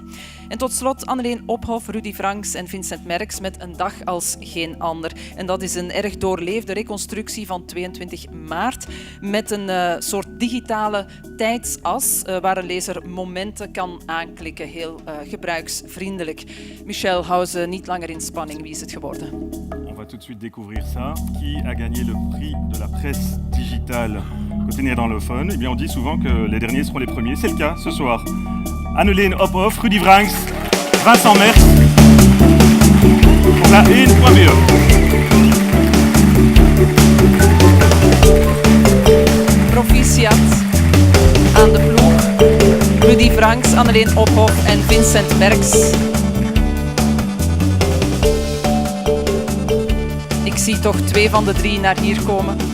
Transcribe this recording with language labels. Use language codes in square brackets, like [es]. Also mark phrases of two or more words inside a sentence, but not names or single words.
[nl] En tot slot Anneleen Ophof, Rudy Franks en Vincent Merks met Een dag als geen ander. En dat is een erg doorleefde reconstructie van 22 maart met een soort digitale tijdsas waar een lezer momenten kan aanklikken. Heel gebruiksvriendelijk. Michel, hou ze niet langer in spanning. Wie is het geworden? [fr] On va tout de suite découvrir ça. Qui a gagné le prix de la presse digitale côté néerlandophone? Eh bien, on dit souvent que les derniers seront les premiers. C'est le cas ce soir. Anneleen Ophof, Rudy Franks, Vincent Merks. KN.be. [nl] Proficiat aan de ploeg. Rudy Franks, Anneleen Ophof en Vincent Merks. Ik zie toch 2 van de 3 naar hier komen.